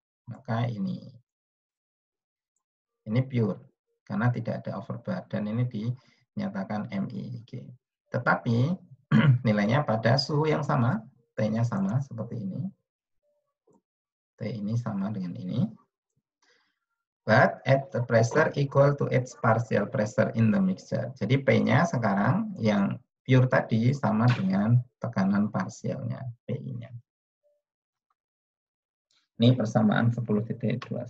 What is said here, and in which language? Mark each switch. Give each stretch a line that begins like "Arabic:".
Indonesian: Maka ini pure karena tidak ada overbar dan ini dinyatakan MIG. Tetapi nilainya pada suhu yang sama, T-nya sama seperti ini. T ini sama dengan ini.
English: But at the pressure equal to its partial pressure in the mixture.
Indonesian: Jadi P-nya sekarang yang pure tadi sama dengan tekanan parsialnya, PI-nya. Ini persamaan 10.21.